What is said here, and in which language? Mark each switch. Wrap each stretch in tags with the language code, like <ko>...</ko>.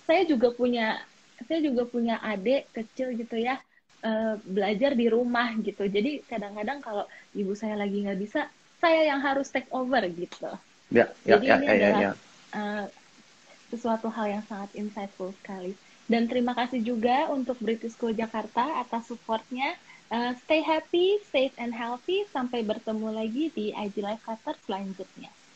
<id>saya juga punya adik kecil gitu ya, belajar di rumah gitu. Jadi kadang-kadang kalau ibu saya lagi nggak bisa, saya yang harus</id> <en>take over</en> <id>gitu. Ya, Jadi ini adalah ya. sesuatu hal yang sangat insightful sekali. Dan terima kasih juga untuk British School Jakarta atas supportnya.</id> <en>Stay happy, safe and healthy.</en> <id>Sampai bertemu lagi di IG Live Qatar selanjutnya.</id>